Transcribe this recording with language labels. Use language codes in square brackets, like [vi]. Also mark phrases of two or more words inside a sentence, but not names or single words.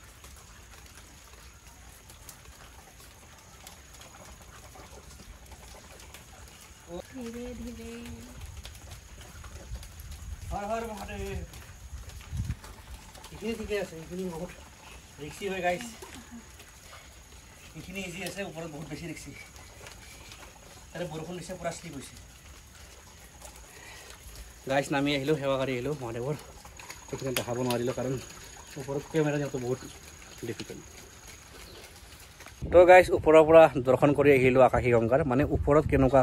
[hi] धीरे धीरे हर हर महादेव इतनी ठीक है इतनी बहुत रिक्सी है गाइस [as] এইখিনি ইজি আছে ওপৰত বহুত বেছি দেখছি তাৰে বৰষুণ দিছে পুৰা স্লিপ হৈছে গাইছ নামি আহিলোঁ সেৱা কৰি আহিলোঁ মহাদেৱৰ এইখিনি দেখাব নোৱাৰিলোঁ কাৰণ ওপৰত কেমেৰা দিয়াটো বহুত ডিফিকাল্ট তো গাইছ ওপৰৰ পৰা দৰ্শন কৰি আহিলোঁ আকাশী গংগাৰ মানে ওপৰত কেনেকুৱা